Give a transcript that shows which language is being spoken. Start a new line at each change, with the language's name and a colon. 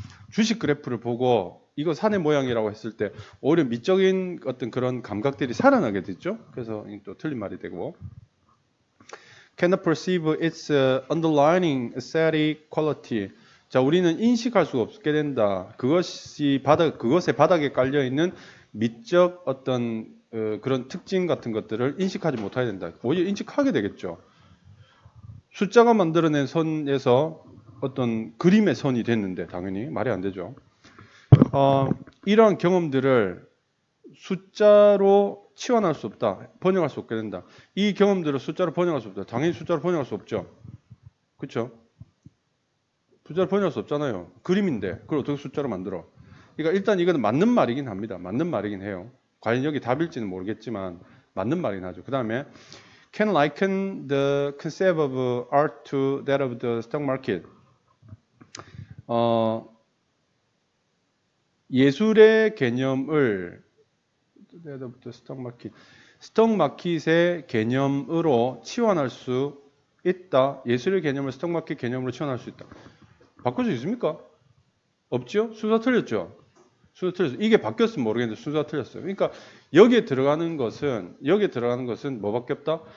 Korean: 주식 그래프를 보고 이거 산의 모양이라고 했을 때 오히려 미적인 어떤 그런 감각들이 살아나게 됐죠. 그래서 또 틀린 말이 되고.
English: cannot perceive its underlying aesthetic quality.
Korean: 자, 우리는 인식할 수가 없게 된다. 그것의 바닥에 깔려 있는 미적 어떤 그런 특징 같은 것들을 인식하지 못하게 된다. 오히려 인식하게 되겠죠. 숫자가 만들어낸 선에서 어떤 그림의 선이 됐는데 당연히 말이 안 되죠. 이러한 경험들을 숫자로 치환할 수 없다. 번역할 수 없게 된다. 이 경험들을 숫자로 번역할 수 없다. 당연히 숫자로 번역할 수 없죠. 그렇죠? 숫자로 번역할 수 없잖아요. 그림인데 그걸 어떻게 숫자로 만들어? 그러니까 일단 이거는 맞는 말이긴 합니다. 맞는 말이긴 해요. 과연 여기 답일지는 모르겠지만 맞는 말이긴 하죠. 그 다음에
English: can liken the concept of art to that of the stock market.
Korean: 예술의 개념을
English: that of the stock market.
Korean: 스톡 마켓의 개념으로 치환할 수 있다. 예술의 개념을 스톡 마켓 개념으로 치환할 수 있다. 바꿀 수 있습니까? 없죠? 순서 틀렸죠? 순서 틀렸어요. 이게 바뀌었으면 모르겠는데 순서가 틀렸어요. 그러니까 여기에 들어가는 것은 뭐밖에 없다?